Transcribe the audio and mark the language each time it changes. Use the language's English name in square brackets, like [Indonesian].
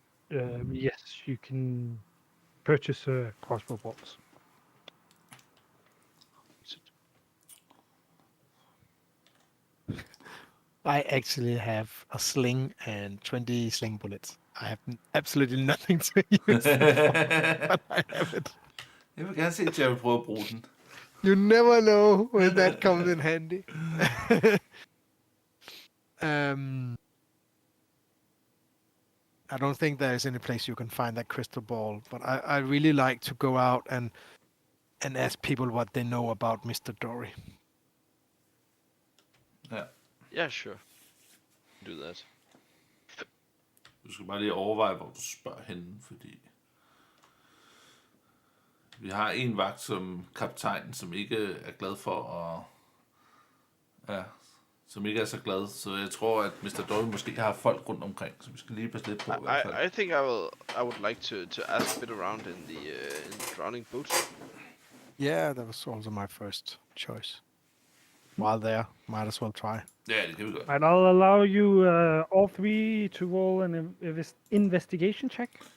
[English] Yes, you can purchase crossbow bolts. I actually have a sling and 20 sling bullets. I have absolutely nothing to use, but I have it. [Danish] Jeg vil gerne se Jerry prøve at bruge den. [English] You never know when that comes in handy. I don't think there is any place you can find that crystal ball. But I really like to go out and ask people what they know about Mr. Dory. [Danish] Ja. [English] Yeah, sure. Do that. [Danish] Du skal bare lige overveje, hvor du spørger hende, fordi vi har en vagt som kaptajn, som ikke er glad for at... Ja, som ikke er så glad. Så jeg tror, at Mr. Dory måske har folk rundt omkring, så vi skal lige passe lidt på i hvert fald. [English] I think I would like to ask a bit around in the drowning boat. Yeah, that was also my first choice. While there, might as well try. [Danish] Ja, det kan vi godt. [English] And I'll allow you all three to roll an investigation check.